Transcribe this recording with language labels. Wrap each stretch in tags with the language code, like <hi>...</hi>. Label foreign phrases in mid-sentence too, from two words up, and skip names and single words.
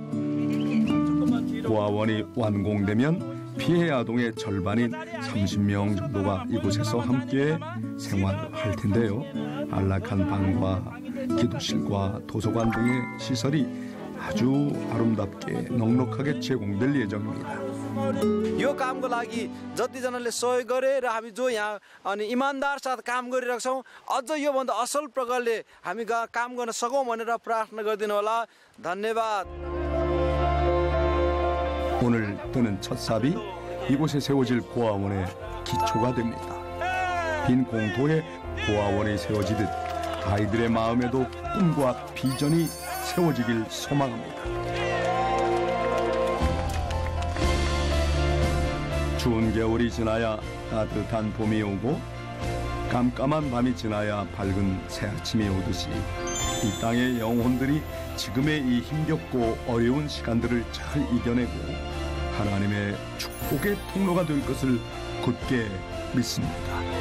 <ko>고아원이 완공되면 피해 아동의 절반인 30명 정도가 이곳에서 함께 생활할 텐데요. 안락한 방과 기도실과 도서관 등의 시설이 아주 아름답게 넉넉하게 제공될 예정입니다.</ko> <ne>यो कामको लागि जतिजनाले सहयोग गरे र हामी जो यहाँ अनि इमानदार साथ काम गरिरहेका छौँ अझ योभन्दा असल प्रकारले हामी काम गर्न सकौँ भनेर प्रार्थना गरिदिनु होला। धन्यवाद।</ne> <ko>오늘 뜨는 첫 삽이 이곳에 세워질 고아원의 기초가 됩니다. 빈 공터에 고아원이 세워지듯 아이들의 마음에도 꿈과 비전이 세워지길 소망합니다. 추운 겨울이 지나야 따뜻한 봄이 오고 깜깜한 밤이 지나야 밝은 새 아침이 오듯이 이 땅의 영혼들이 지금의 이 힘겹고 어려운 시간들을 잘 이겨내고 하나님의 축복의 통로가 될 것을 굳게 믿습니다.</ko>